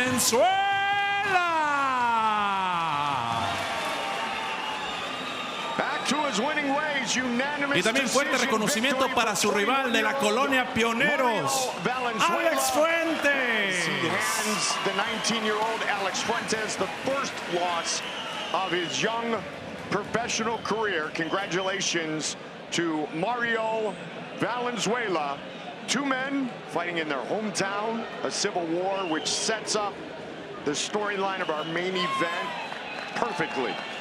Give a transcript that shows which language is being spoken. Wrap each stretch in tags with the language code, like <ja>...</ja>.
<en>Back to his winning ways, unanimous</en> <es>y también fuerte reconocimiento para su rival de la colonia Pioneros, Alex Fuentes.</es> <en>He hands the 19-year-old Alex Fuentes the first loss of his young professional career. Congratulations to Mario Valenzuela. 2 men fighting in their hometown, a civil war which sets up the storyline of our main event perfectly.</en>